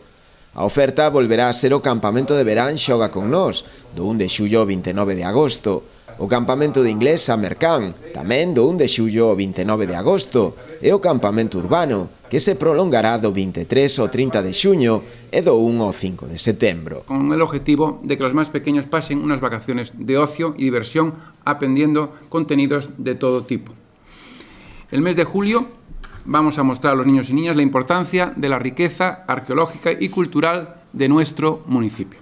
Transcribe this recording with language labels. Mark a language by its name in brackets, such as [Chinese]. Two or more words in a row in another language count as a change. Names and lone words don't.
[Galician] A oferta volverá a ser o campamento de verán Xoga con Nós, do 1 de xullo ao 29 de agosto, o campamento de inglés Samercán, tamén do 1 de xullo ao 29 de agosto, e o campamento urbano, que se prolongará do 23 ao 30 de xuño e do 1 ao 5 de setembro. [Spanish] Con el objetivo de que los más pequeños pasen unas vacaciones de ocio y diversión aprendiendo contenidos de todo tipo. El mes de julio vamos a mostrar a los niños y niñas la importancia de la riqueza arqueológica y cultural de nuestro municipio.